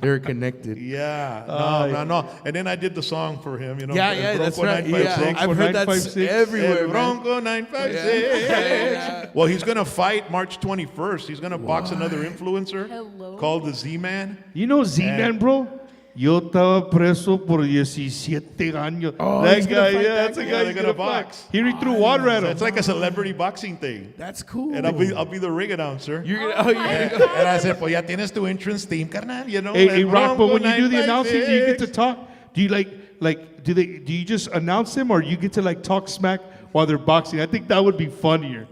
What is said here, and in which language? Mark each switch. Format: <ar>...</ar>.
<en>They were connected. Yeah. No. And then I did the song for him, you know. Yeah, Bronco that's right. 956. I've heard that everywhere. Bronco 956. Yeah. Well, he's gonna fight March 21st. He's gonna box another influencer called the Z-Man. You know Z-Man, bro?</en> <es>Yo estaba preso por 17 años.</es> <en>Oh, that guy, that's the guy they're gonna box. He threw water at him. It's like a celebrity boxing thing. That's cool. And I'll be the ring announcer. You're gonna go. And I said,</en> <es>pues ya tienes tu</es> <en>entrance team, carnal. You know. Hey, Rock, but when you do the announcing, do you get to talk? Do you do you just announce them or you get to like talk smack while they're boxing? I think that would be funnier.</en>